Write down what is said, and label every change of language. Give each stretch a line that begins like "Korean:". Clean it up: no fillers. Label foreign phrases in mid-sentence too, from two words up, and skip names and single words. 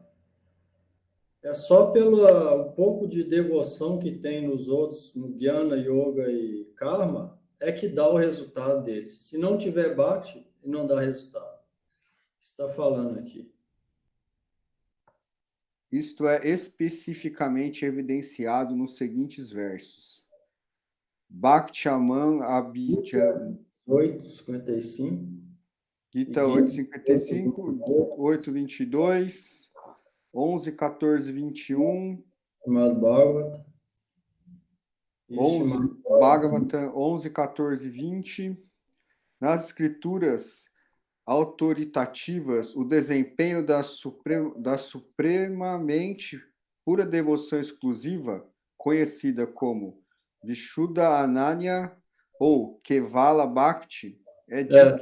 Portuguese: É só pelo pouco de devoção que tem nos outros, no Jnana, Yoga e Karma, é que dá o resultado deles. Se não tiver Bhakti, não dá resultado. Está falando aqui. Isto é especificamente evidenciado nos seguintes versos. Bhakti-aman Abhijam 8:55. Gita 8:55, 8:22, 11:14-21, Bhagavatam. Bhagavatam 11:14-20. Nas escrituras autoritativas, o desempenho da supremamente pura devoção exclusiva, conhecida como
Sanskrit: विशुद्ध अनन्य
Portuguese: ou
Sanskrit: केवल भक्ति,
Portuguese: é dito...